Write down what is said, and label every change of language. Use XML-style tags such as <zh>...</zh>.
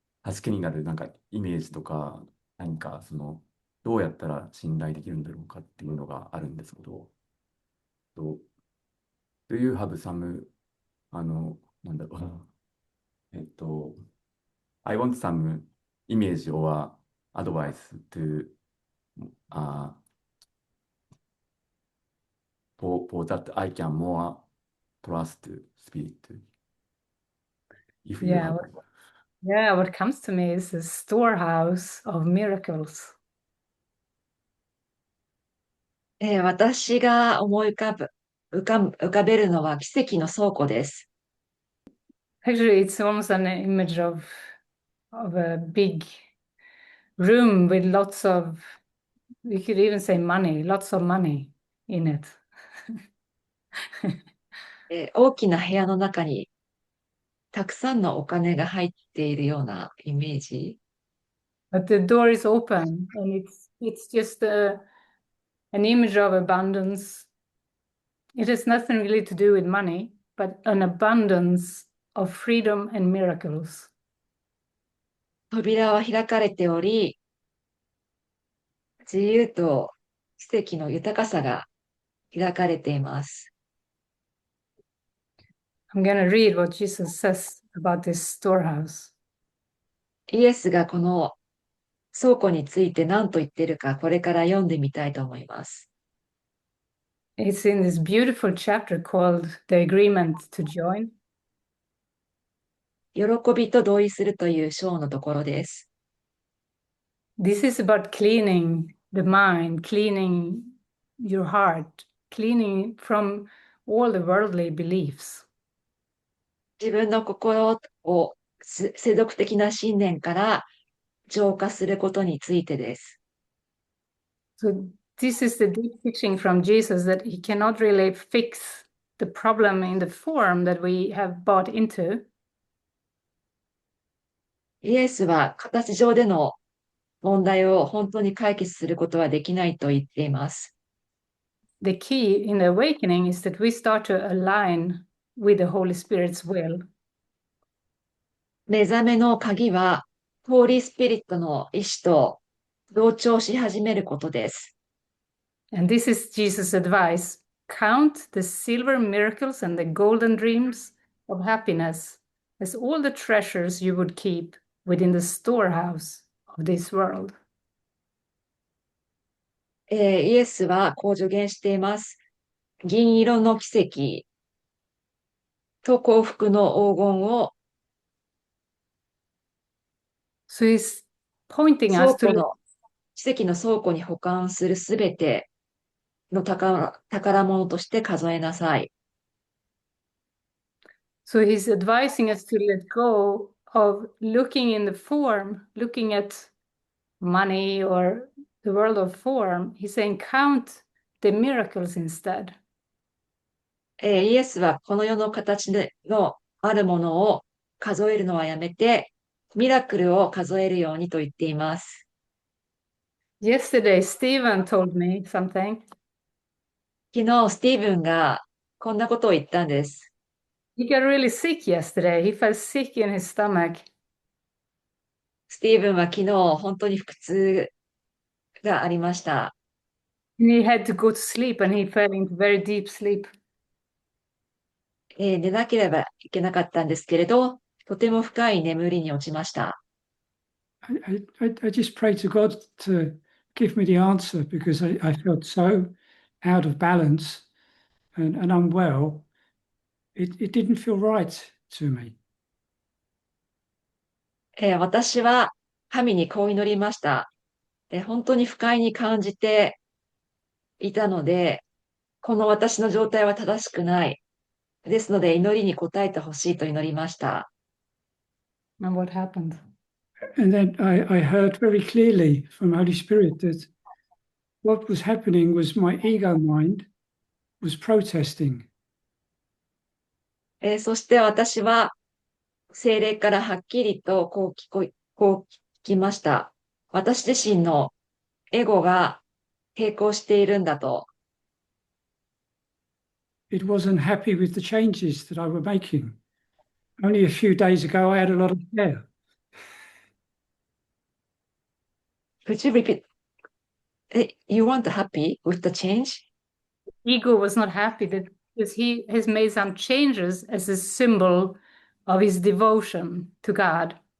<ja>助けになるなんかイメージとか、何かどうやったら信頼できるんだろうかっていうのがあるんですけど、</ja> <en>Do you have some,</en> <ja>なんだろう、</ja> <en>I want some image or advice to, uh, for that I can more trust spirit, if you Yeah, have. what comes to me is a storehouse of miracles.</en> <ja>私が思い浮かべるのは奇跡の倉庫です。</ja> <en>Actually, it's almost an image of a big room with lots of, we could even say money, lots of money in it.</en> <ja>大きな部屋の中にたくさんのお金が入っているようなイメージ。</ja> <en>But the door is open and it's just an image of abundance. It has nothing really to do with money, but an abundance of freedom and miracles.</en> <ja>扉は開かれており、自由と奇跡の豊かさが開かれています。</ja> <en>I'm going to read what Jesus says about this storehouse.</en> <ja>イエスがこの倉庫について何と言っているか、これから読んでみたいと思います。</ja> <en>It's in this beautiful chapter called The Agreement to Join.</en> <ja>喜びと同意するという章のところです。</ja> <en>This is about cleaning the mind, cleaning your heart, cleaning from all the worldly beliefs.</en> <ja>自分の心を世俗的な信念から浄化することについてです。</ja> <en>So this is the deep teaching from Jesus that he cannot really fix the problem in the form that we have bought into.</en> <ja>イエスは形上での問題を本当に解決することはできないと言っています。</ja> <en>The key in the awakening is that we start to align with the Holy Spirit's will.</en> <ja>目覚めの鍵は、ホーリースピリットの意志と同調し始めることです。</ja> <en>And this is Jesus' advice. Count the silver miracles and the golden dreams of happiness as all the treasures you would keep within the storehouse of this world.</en> <ja>イエスはこう助言しています。銀色の奇跡と幸福の黄金を</ja> <en>So he's pointing</en> <ja>倉</ja> <en>us to</en> <ja>庫の奇跡の倉庫に保管するすべての宝物として数えなさい。</ja> <en>So he's advising us to let go of looking in the form, looking at money or the world of form. He's saying count the miracles instead.</en> <ja>イエスはこの世の形のあるものを数えるのはやめて、ミラクルを数えるようにと言っています。</ja> <en>Yesterday, Stephen told me something.</en> <ja>昨日、スティーブンがこんなことを言ったんです。</ja> <en>He got really sick yesterday. He felt sick in his stomach.</en> <ja>スティーブンは昨日、本当に腹痛がありました。</ja> <en>And he had to go to sleep and he fell into very deep sleep.</en> <ja>寝なければいけなかったんですけれど、とても深い眠りに落ちました。</ja> <en>I just pray to God to give me the answer because I felt so out of balance and unwell. It didn't feel right to me.</en> <ja>私は神にこう祈りました。本当に不快に感じていたので、この私の状態は正しくない。ですので、祈りに応えてほしいと祈りました。</ja> <en>And what happened? And then I heard very clearly from Holy Spirit that what was happening was my ego mind was protesting.</en> <ja>そして私は聖霊からはっきりとこう聞きました。私自身のエゴが抵抗しているんだと。</ja> <en>It wasn't happy with the changes that I were making. Only a few days ago, I had a lot of hair. Could you repeat? You weren't happy with the change? Ego was not happy that because he has made some changes as a symbol of his devotion to God.</en>